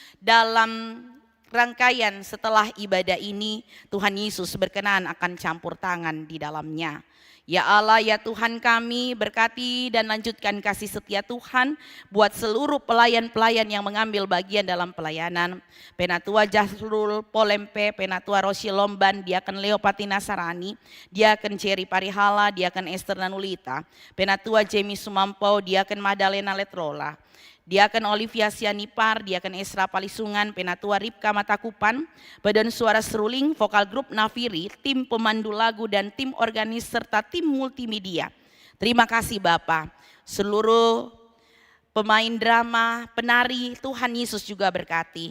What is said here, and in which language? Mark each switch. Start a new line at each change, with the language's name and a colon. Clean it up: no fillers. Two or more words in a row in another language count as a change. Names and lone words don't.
Indonesian: Dalam rangkaian setelah ibadah ini, Tuhan Yesus berkenan akan campur tangan di dalamnya. Ya Allah, ya Tuhan kami, berkati dan lanjutkan kasih setia Tuhan buat seluruh pelayan-pelayan yang mengambil bagian dalam pelayanan. Penatua Jahrul Polempe, Penatua Rosi Lomban, Diaken Leopati Nasarani, Diaken Jerry Parihala, Diaken Esther Nanulita, Penatua Jamie Sumampau, Diaken Madalena Letrola, Diaken Olivia Sianipar, Diaken Esra Palisungan, Penatua Ripka Matakupan, Badan Suara Seruling, Vokal Grup Nafiri, tim pemandu lagu dan tim organis serta tim multimedia. Terima kasih Bapak. Seluruh pemain drama, penari, Tuhan Yesus juga berkati.